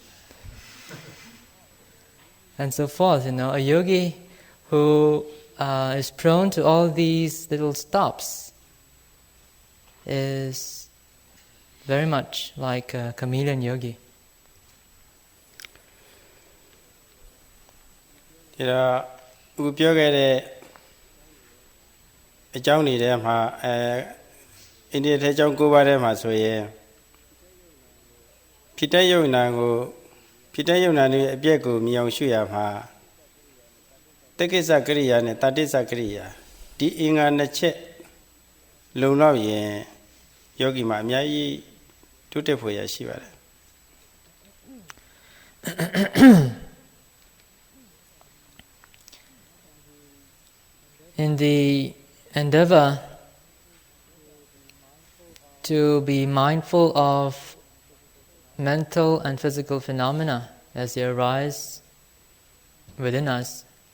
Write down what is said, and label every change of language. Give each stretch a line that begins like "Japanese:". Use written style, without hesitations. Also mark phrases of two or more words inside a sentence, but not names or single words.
English: And so forth, a yogi who is prone to all these little stops is very much like a chameleon yogi.
Burmese: We ပြောခဲ့တဲ့အကြောင်းတွေထဲမှာအိန္ဒိယထဲအကြောင်း9ပါးထဲမှာဆိုရင်ဖြစ်တဲ့ယုံနာတွေအပြည့်ကိုမြင်အောင်ရှုရမှာတက္ကိစ္စကရိယာနဲ့တတိစ္စကရိယာဒီအင်္ဂါနှစ်ချက်လုံလောက်ရင်ယောဂီမှာအများကြီးတိုးတက်ဖို့ရရှိပါတယ်
English: In the endeavor to be mindful of mental and physical phenomena as they arise within us,